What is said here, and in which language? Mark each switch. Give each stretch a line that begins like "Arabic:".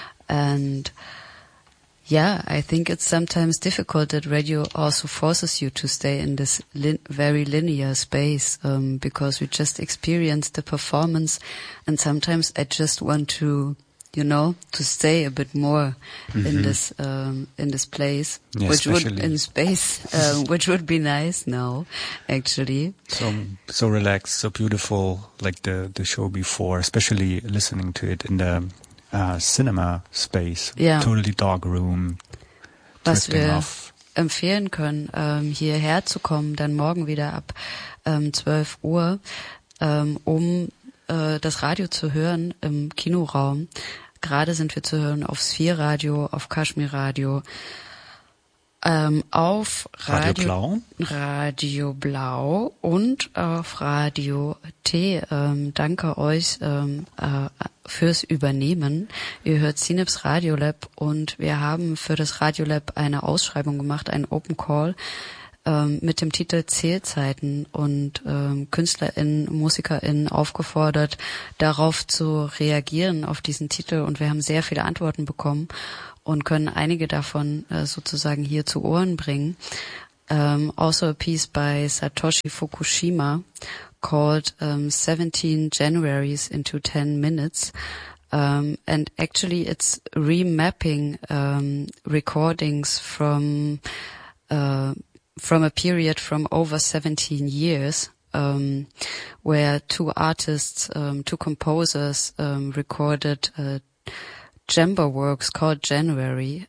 English: And yeah, I think it's sometimes difficult that radio also forces you to stay in this very linear space because we just experience the performance and sometimes I just want to, you know, to stay a bit more in this place, yeah, which would in space, which would be nice now, actually. So relaxed, so beautiful, like the show before, especially listening to it in the cinema space, yeah. Totally dark room.
German: Was wir empfehlen können, hierher zu kommen, dann morgen wieder ab 12 Uhr, das Radio zu hören im Kinoraum. Gerade sind wir zu hören auf Sphere Radio, auf Kashmir Radio, auf Radio Blau und auf Radio T. Danke euch fürs Übernehmen. Ihr hört Synapse Radio Lab und wir haben für das Radio Lab eine Ausschreibung gemacht, einen Open Call mit dem Titel Zählzeiten und KünstlerInnen, MusikerInnen aufgefordert, darauf zu reagieren, auf diesen Titel. Und wir haben sehr viele Antworten bekommen und können einige davon sozusagen hier zu Ohren bringen.
English: Also a piece by Satoshi Fukushima called 17 Januaries into 10 Minutes. And actually it's remapping recordings from a period from over 17 years, where two artists, two composers, recorded chamber works called January.